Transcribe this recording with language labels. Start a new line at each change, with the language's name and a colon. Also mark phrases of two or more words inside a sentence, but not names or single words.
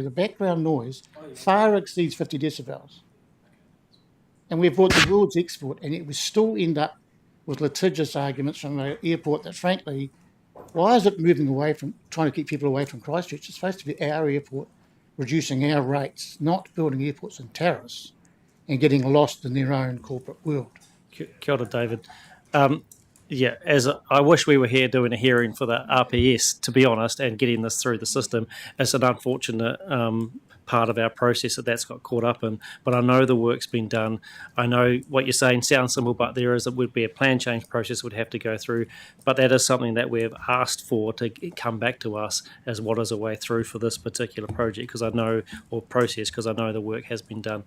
English: The background noise far exceeds 50 decibels. And we've brought the world's export, and yet we still end up with litigious arguments from the airport that, frankly, why is it moving away from trying to keep people away from Christchurch? It's supposed to be our airport, reducing our rates, not building airports in terrace and getting lost in their own corporate world.
Māori: Kia ora, David.
English: I wish we were here doing a hearing for the RPS, to be honest, and getting this through the system. It's an unfortunate part of our process that's got caught up in. But I know the work's been done. I know what you're saying sounds simple, but it would be a plan change process would have to go through. But that is something that we've asked for to come back to us as what is a way through for this particular project, because I know the work has been done.